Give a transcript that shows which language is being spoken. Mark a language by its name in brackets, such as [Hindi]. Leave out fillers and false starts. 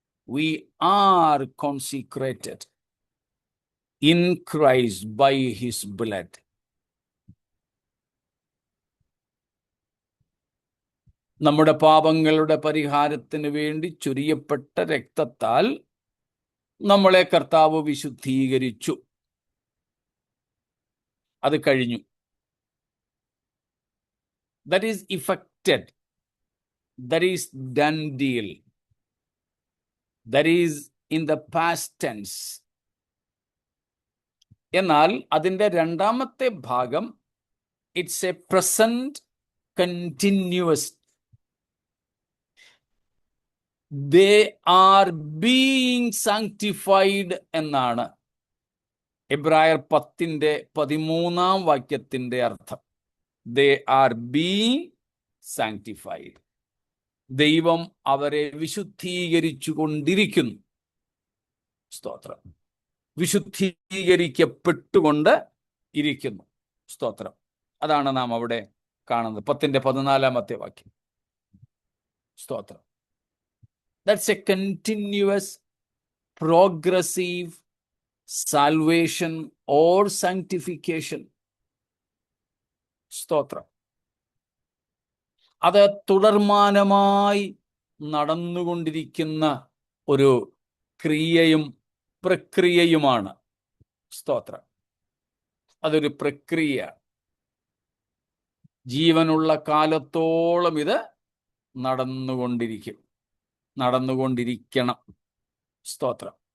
[English] we are consecrated in Christ by his blood. [Malayalam] നമ്മുടെ പാപങ്ങളുടെ പരിഹാരത്തിന് വേണ്ടി ചൊരിയപ്പെട്ട രക്തത്താൽ നമ്മളെ കർത്താവ് വിശുദ്ധീകരിച്ചു. അത് കഴിഞ്ഞു. [English] That is effected. That is done deal. That is in the past tense. [Malayalam] എന്നാൽ അതിൻ്റെ രണ്ടാമത്തെ ഭാഗം [English] It's a present continuous. They are being sanctified [Malayalam] എന്നാണ് എബ്രായർ 10:13 വാക്യത്തിന്റെ അർത്ഥം. [English] They are being sanctified. [Malayalam] ദൈവം അവരെ വിശുദ്ധീകരിച്ചു കൊണ്ടിരിക്കുന്നു. സ്തോത്രം. വിശുദ്ധീകരിക്കപ്പെട്ടുകൊണ്ട് ഇരിക്കുന്നു. സ്തോത്രം. അതാണ് നാം അവിടെ കാണുന്നത് 10:14 വാക്യം. സ്തോത്രം. [English] That's a continuous, progressive salvation or sanctification. [Malayalam] സ്തോത്രം. അത് തുടർമാനമായി നടന്നുകൊണ്ടിരിക്കുന്ന ഒരു ക്രിയയും പ്രക്രിയയുമാണ്. സ്തോത്രം. അതൊരു പ്രക്രിയ. ജീവനുള്ള കാലത്തോളം ഇത് നടന്നുകൊണ്ടിരിക്കണം. സ്തോത്രം.